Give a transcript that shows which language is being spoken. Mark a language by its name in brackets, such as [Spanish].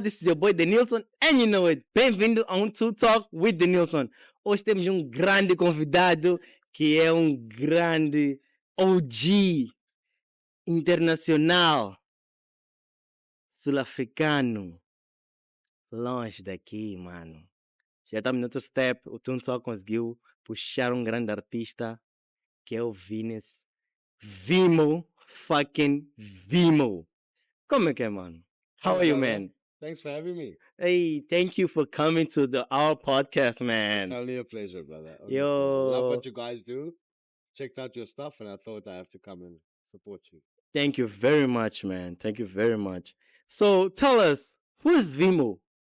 [English] This is your boy Denylson, and you know it. [Portuguese] Bem-vindo a [English] To Talk with Denylson. [Portuguese] Hoje temos grande convidado que é grande OG internacional, sul-africano, longe daqui, mano. Já estamos no outro step. O To Talk conseguiu puxar grande artista que é o Vimo, fucking Vimo. Como é que é, mano? [English] How are you, man? Thanks for having me. Hey, thank you for coming to our podcast, man. It's only a pleasure, brother. Yo. Love what you guys do. Checked out your stuff, and I thought I have to come and support you. Thank you very much, man. Thank you very much. So tell us, who is Vimo?